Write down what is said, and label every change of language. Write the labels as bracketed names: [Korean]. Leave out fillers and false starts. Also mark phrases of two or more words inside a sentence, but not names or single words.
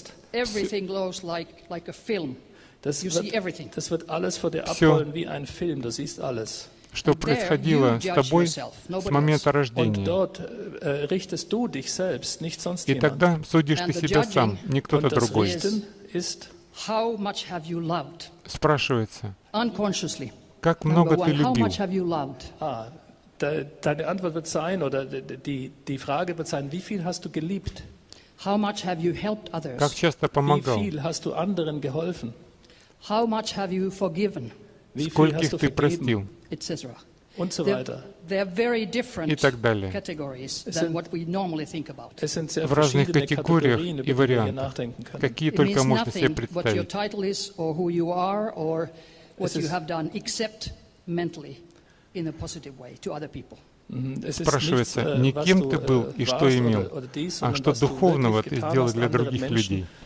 [Russian] Все, что происходило с тобой с момента рождения. И тогда судишь ты себя сам, не кто-то другой. Спрашивается, как много ты любил? [German] Deine Antwort wird sein, oder die Frage wird sein, wie viel hast du geliebt? [Russian] Как часто помогал? [German] Wie viel hast du anderen geholfen? [English] How much have you forgiven? [Russian] Скольких ты простил? [German] Und so weiter. [Russian] И так далее. В разных категориях и вариантах, какие только можно себе представить. Спрашивается, не кем ты был и что имел, а что духовного ты сделал для других людей.